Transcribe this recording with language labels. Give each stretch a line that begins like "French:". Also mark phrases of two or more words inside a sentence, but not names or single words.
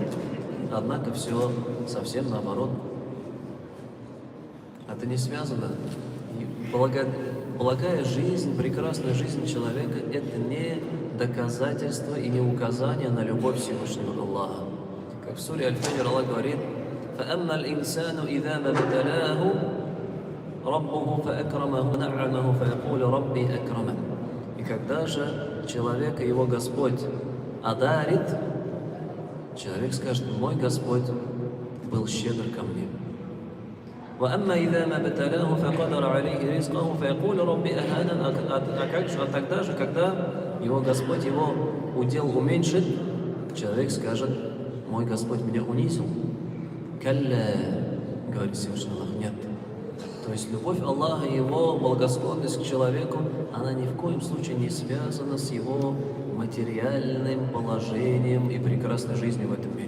Russian: Однако все совсем наоборот. Это не связано. Благая жизнь, прекрасная жизнь человека – это не доказательство и не указание на любовь Всевышнего Аллаха. Как в суре Аль-Фаджр Аллах говорит:
Arabic: فَأَمَّا الْإِنسَانُ إِذَا مَا ابْتَلَاهُ رَبُّهُ فَأَكْرَمَهُ وَنَعَّمَهُ فَيَقُولُ رَبِّي أَكْرَمَنِ.
Russian: И когда же человека его Господь одарит человек скажет: мой Господь был щедр ко мне.
Arabic: وأما إذا ما ابتلاه فقدر عليه رزقه فيقول رب أهانن.
Russian: А тогда же, когда его Господь его удел уменьшит, человек скажет: мой Господь меня унизил. Калля, говорит Всевышний Аллах, нет. То есть любовь Аллаха и его благосклонность к человеку, она ни в коем случае не связана с его материальным положением и прекрасной жизнью в этом мире.